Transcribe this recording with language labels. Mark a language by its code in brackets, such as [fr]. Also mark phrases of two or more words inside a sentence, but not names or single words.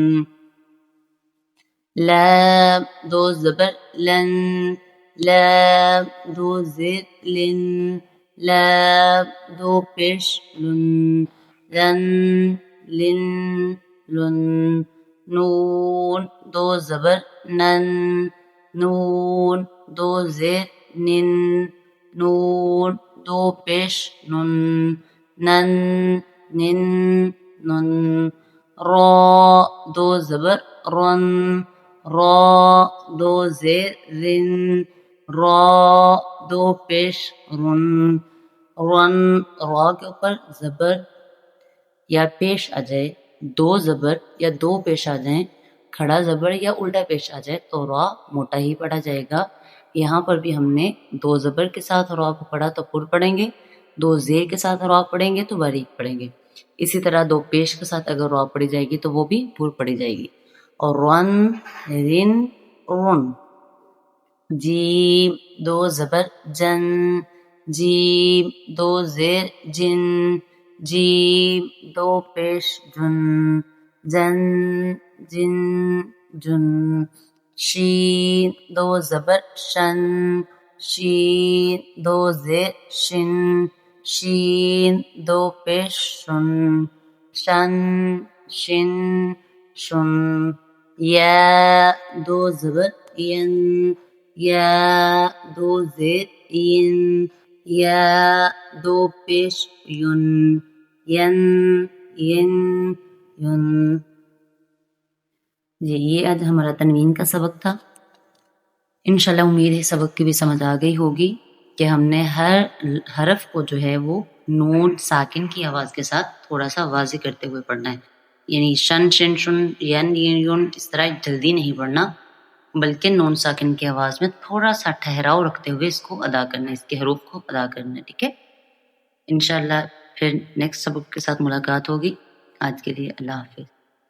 [ur] لام دو زبر لن، لام دو زیر لن، لام دو پیش لن، لن لن لن. نون دو زبر نن، نون دو زیر نن، نون دو پیش نن، نن نن نن. را دو زبر رن، را دو زیر رن، را دو پیش رن، رن. را کے اوپر زبر یا پیش آ جائے، دو زبر یا دو پیش آ جائیں، کھڑا زبر یا الٹا پیش آ جائے تو را موٹا ہی پڑھا جائے گا. یہاں پر بھی ہم نے دو زبر کے ساتھ را کو پڑھا تو پر پڑھیں گے، دو زیر کے ساتھ را پڑھیں گے تو باریک پڑھیں گے. اسی طرح دو پیش کے ساتھ اگر را پڑھی جائے گی تو وہ بھی پر پڑھی جائے گی. اور رن رن رن. جیم دو زبر جن، جیم دو زیر جن، جیم دو پیش جن جن جن جن شین دو زبر شن شین دو زیر شن شین دو پیش شن شن شن شن یا دو زبر ین یا دو زیر ین یا دو پیش یون ین ین یون. جی یہ آج ہمارا تنوین کا سبق تھا. انشاءاللہ امید ہے سبق کی بھی سمجھ آ گئی ہوگی کہ ہم نے ہر حرف کو جو ہے وہ نون ساکن کی آواز کے ساتھ تھوڑا سا واضح کرتے ہوئے پڑھنا ہے. یعنی شن شن شن ین ین یون اس طرح جلدی نہیں پڑھنا، بلکہ نون ساکن کی آواز میں تھوڑا سا ٹھہراؤ رکھتے ہوئے اس کو ادا کرنا ہے، اس کے حروف کو ادا کرنا ہے. ٹھیک ہے، انشاءاللہ پھر نیکسٹ سبق کے ساتھ ملاقات ہوگی. آج کے لیے اللہ حافظ.